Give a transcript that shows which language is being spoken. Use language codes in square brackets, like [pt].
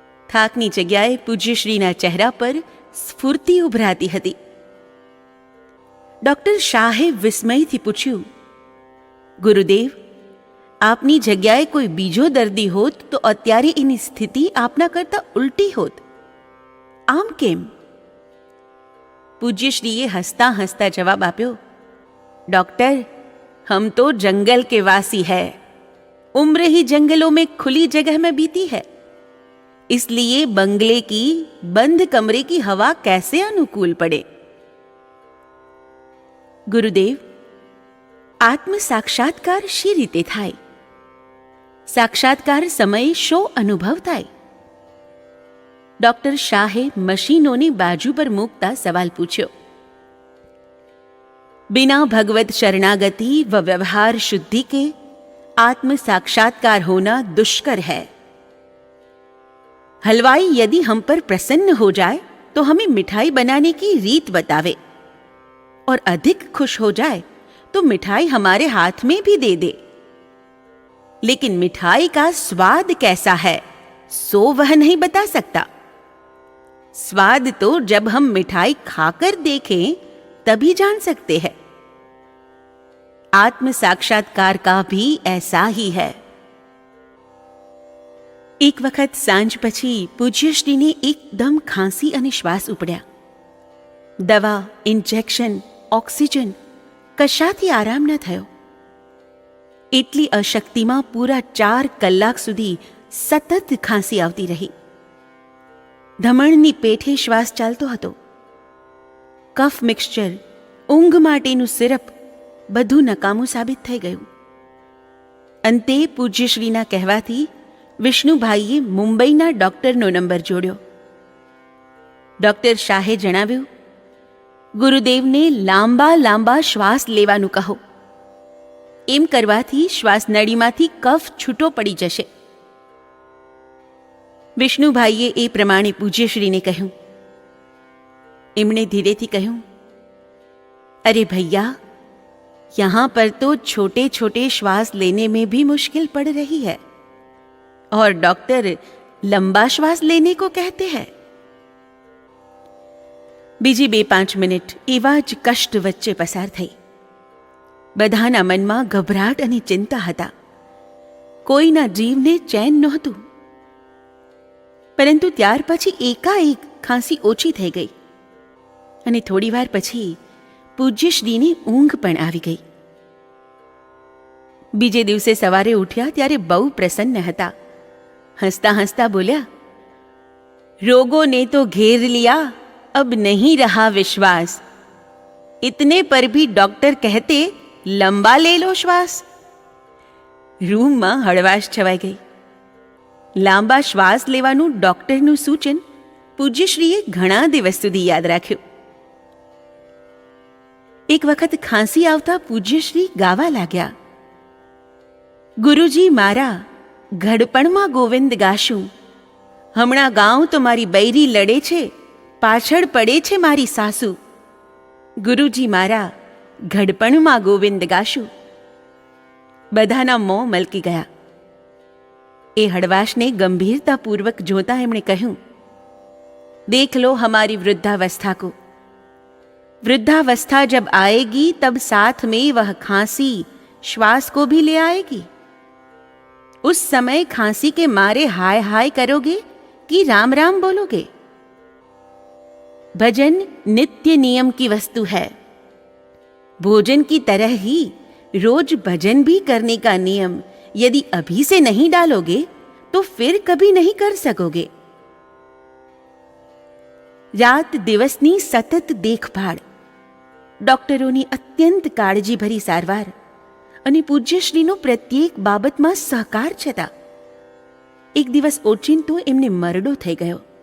[gu] થાકની જગ્યાએ પૂજ્યશ્રીના ચહેરા પર સ્ફૂર્તિ ઉભરાતી હતી. ડૉક્ટર શાહે વિસ્મયથી પૂછ્યું, ગુરુદેવ, આપની જગ્યાએ કોઈ બીજો દર્દી હોત તો અત્યારે એની સ્થિતિ આપના કરતાં ઉલટી હોત. આમ કેમ? પૂજ્યશ્રીએ હસતા હસતા જવાબ આપ્યો, [hi] डॉक्टर, हम तो जंगल के वासी है, उम्र ही जंगलों में खुली जगह में बीती है, इसलिए बंगले की बंद कमरे की हवा कैसे अनुकूल पड़े। गुरुदेव, आत्म साक्षात्कार [gu] શી રીતે થાય? સાક્ષાત્કાર સમયે શો અનુભવ થાય? ડૉક્ટર શાહે મશીનોની બાજુ પર મૂકતા સવાલ પૂછ્યો. [hi] बिना भगवत शरणागति व व्यवहार शुद्धि के आत्म साक्षात्कार होना दुष्कर है। हलवाई यदि हम पर प्रसन्न हो जाए तो हमें मिठाई बनाने की रीत बतावे, और अधिक खुश हो जाए तो मिठाई हमारे हाथ में भी दे दे, लेकिन मिठाई का स्वाद कैसा है सो वह नहीं बता सकता। स्वाद तो जब हम मिठाई खाकर देखें तभी जान सकते हैं। आत्म साक्षात्कार का भी ऐसा ही है। [gu] એક વખત સાંજ પછી પૂજ્યશ્રીને એકદમ ખાંસી અને શ્વાસ ઉપડ્યા. દવા, ઇન્જેક્શન, ઓક્સિજન કશાથી આરામ ન થયો. એટલી અશક્તિમાં પૂરા 4 કલાક સુધી સતત ખાંસી આવતી રહી. ધમણની પેઠે શ્વાસ ચાલતો હતો. કફ મિક્સચર, ઊંઘ માટેનું સિરપ બધું નકામું સાબિત થઈ ગયું. અંતે પૂજ્યશ્રીના કહેવાથી વિષ્ણુભાઈએ મુંબઈના ડૉક્ટરનો નંબર જોડ્યો. ડૉક્ટર શાહે જણાવ્યું, ગુરુદેવને લાંબા લાંબા શ્વાસ લેવાનું કહો. એમ કરવાથી શ્વાસનળીમાંથી કફ છૂટો પડી જશે. વિષ્ણુભાઈએ એ પ્રમાણે પૂજ્યશ્રીને કહ્યું. એમણે ધીરેથી કહ્યું, અરે ભૈયા, [hi] यहाँ पर तो छोटे छोटे श्वास लेने में भी मुश्किल पड़ रही है और डॉक्टर लंबा श्वास लेने को कहते हैं. [gu] બીજી 2-5 મિનિટ એવા જ કષ્ટ વચ્ચે પસાર થઈ. બધાના મનમાં ગભરાટ અને ચિંતા હતા. કોઈના જીવને ચેન નહોતું. પરંતુ ત્યાર પછી એકાએક ખાંસી ઓછી થઈ ગઈ અને થોડીવાર પછી પૂજ્યશ્રીની ઊંઘ પણ આવી ગઈ. બીજે દિવસે સવારે ઉઠ્યા ત્યારે બહુ પ્રસન્ન હતા. હસતા હસતા બોલ્યા, [hi] रोगों ने तो घेर लिया, अब नहीं रहा विश्वास. इतने पर भी डॉक्टर कहते लंबा ले लो श्वास. [gu] રૂમમાં હળવાશ છવાઈ ગઈ. લાંબા શ્વાસ લેવાનું ડૉક્ટરનું સૂચન પૂજ્યશ્રીએ ઘણા દિવસ સુધી યાદ રાખ્યું. એક વખત ખાંસી આવતા પૂજ્યશ્રી ગાવા લાગ્યા, ગુરુજી મારા ઘડપણમાં ગોવિંદ ગાશું. હમણાં ગાઉં તો મારી બૈરી લડે છે, પાછળ પડે છે મારી સાસુ. ગુરુજી મારા ઘડપણમાં ગોવિંદ ગાશું. બધાના મોં મલકી ગયા. એ હળવાશને ગંભીરતાપૂર્વક જોતા એમણે કહ્યું, [hi] દેખ લો हमारी वृद्धावस्था को. वृद्धावस्था जब आएगी तब साथ में वह खांसी श्वास को भी ले आएगी. उस समय खांसी के मारे हाय हाय करोगे कि राम राम बोलोगे. भजन नित्य नियम की वस्तु है. भोजन की तरह ही रोज भजन भी करने का नियम यदि अभी से नहीं डालोगे तो फिर कभी नहीं कर सकोगे. [gu] રાત દિવસની સતત દેખભાળ, ડૉક્ટરોની અત્યંત કાળજીભરી સારવાર અને પૂજ્યશ્રીનો પ્રત્યેક બાબતમાં સહકાર છતાં એક દિવસ ઓચિંતો એમને મરડો થઈ ગયો.